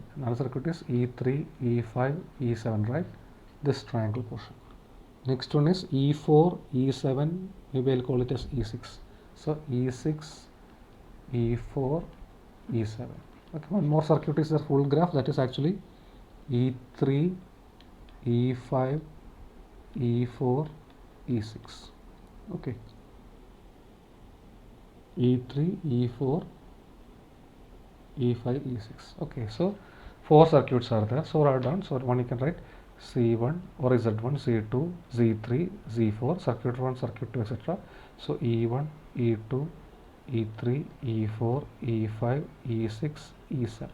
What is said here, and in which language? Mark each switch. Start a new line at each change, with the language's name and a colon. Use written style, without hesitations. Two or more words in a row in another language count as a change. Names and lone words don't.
English: Another circuit is E3, E5, E7, right? This triangle portion. Next one is E4, E7, maybe I'll call it as E6. So E6, E4, E7. Okay, one more circuit is the full graph, that is actually E3, E5, E4, E6. Okay, E3, E4, E5, E6. Okay, so 4 circuits are there. So write down. So one you can write C1 or Z1, C2, Z3, Z4, circuit 1, circuit 2, etc. So E1, E2, E3, E4, E5, E6, E7.